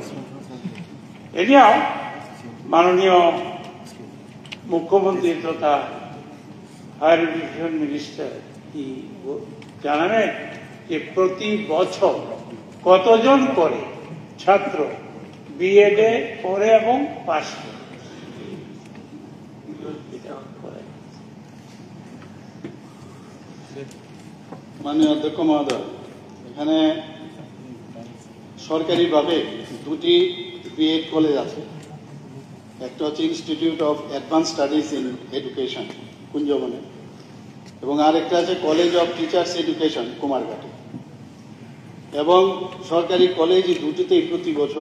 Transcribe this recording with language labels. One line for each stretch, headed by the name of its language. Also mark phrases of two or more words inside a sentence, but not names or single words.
Bangla: এনিও মাননীয় মুখ্যমন্ত্রী তথা
English: higher education minister
Bangla: কি জানাবেন যে প্রতি বছর কতজন করে ছাত্র বিএডে পড়ে এবং পাশ করে? মাননীয় অধ্যক্ষ মহোদয়, এখানে সরকারিভাবে দুটি বিএড কলেজ আছে। একটা হচ্ছে ইনস্টিটিউট অফ অ্যাডভান্স স্টাডিজ ইন এডুকেশন কুঞ্জবনে এবং আরেকটা আছে কলেজ অফ টিচার্স এডুকেশন কুমারঘাটে। এবং সরকারি কলেজ দুটিতেই প্রতি বছর